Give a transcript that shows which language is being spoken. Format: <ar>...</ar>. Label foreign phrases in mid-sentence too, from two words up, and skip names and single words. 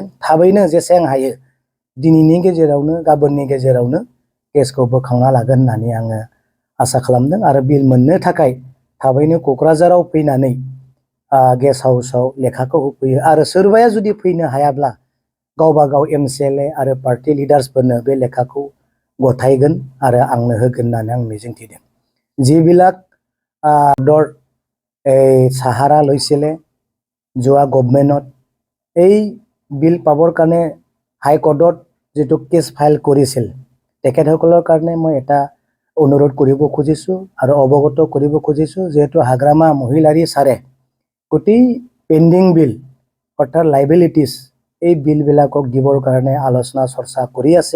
<brx>थाबैनो जेसेबां हायो दिनैनि गेजेरावनो गाबोननि गेजेरावनो केसखौ बोखांना लागोन होननानै आङो आसा खालामदों। आरो बिल मोननो थाखाय थाबैनो क'क्राझाराव फैनानै गेस्ट हाउसाव लेखाखौ होफैयो। आरो सोरबाया जुदि फैनो हायाब्ला गावबा गाव MCLA आरो</brx> <en>party leadersforno</en> <brx>बे लेखाखौ गथायगोन आरो आंनो होगोन होननानै आं मिजिंथिदों।</brx> <as>যিবিলাক সাহাৰা লৈছিলে যোৱা গভৰ্ণমেণ্টত এই বিল পাবৰ কাৰণে হাইকোৰ্টত যিটো</as> <en>case file</en> <as>কৰিছিল তেখেতসকলৰ কাৰণে মই এটা অনুৰোধ কৰিব খুজিছোঁ আৰু অৱগত কৰিব খুজিছোঁ, যিহেতু হাগ্ৰামা মহিলাৰী ছাৰে গোটেই</as> <en>pending bill</en> <as>অৰ্থাৎ লাইবিলিটিছ এই বিলবিলাকক দিবৰ কাৰণে আলোচনা চৰ্চা কৰি আছে।</as>